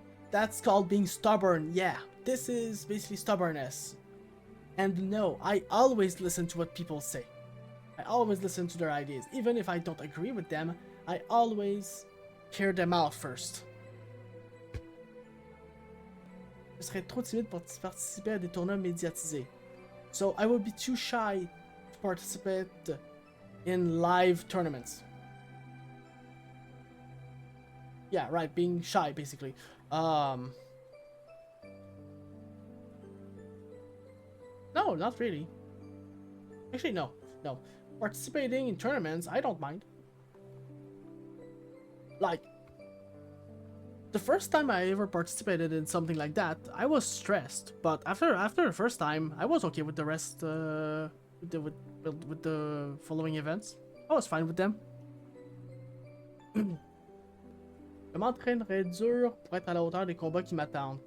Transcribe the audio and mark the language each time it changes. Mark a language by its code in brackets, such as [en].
[en] That's called being stubborn. Yeah, this is basically stubbornness. And no, I always listen to what people say. I always listen to their ideas. Even if I don't agree with them, I always hear them out first. [fr] Je serais trop timide pour participer à des tournois médiatisés. [en] So I would be too shy to participate in live tournaments. Yeah, right, being shy basically. No, not really. Actually, no. Participating in tournaments, I don't mind. Like, the first time I ever participated in something like that, I was stressed. But after the first time, I was okay with the rest. With the following events, I was fine with them. [fr] Je m'entraînerais dur pour être à la hauteur des combats qui m'attendent.